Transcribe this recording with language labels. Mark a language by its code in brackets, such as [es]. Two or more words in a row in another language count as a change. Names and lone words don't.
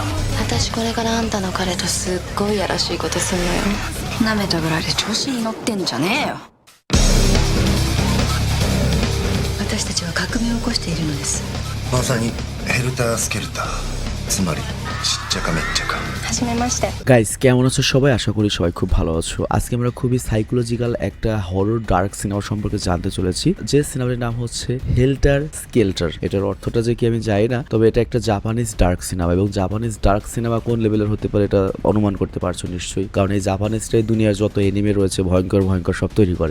[ja] 私これからあんたの彼とすっごいやらしいことすんのよ。舐めたぐらいで調子に乗ってんじゃねえよ。私たちは革命を起こしているのです。まさにヘルタースケルター、つまりしっちゃかめっちゃか。はじめまして。 [bn] গাইস কেমন আছো সবাই? আশা করি সবাই খুব ভালো আছো। আজকে আমরা খুবই সাইকোলজিক্যাল একটা [en] horror dark cinema [bn] সম্পর্কে জানতে চলেছি, যে সিনেমাটির নাম হচ্ছে হেল্টার স্কেল্টার। এটার অর্থটা যে কি আমি জানি না, তবে এটা একটা [en] Japanese dark cinema, [bn] এবং [en] Japanese dark cinema [bn] কোন লেভেলের হতে পারে এটা অনুমান করতে পারছো নিশ্চয়ই, কারণ এই জাপানিজটাই দুনিয়ার যত এনিমে রয়েছে ভয়ঙ্কর ভয়ঙ্কর সব তৈরি করে।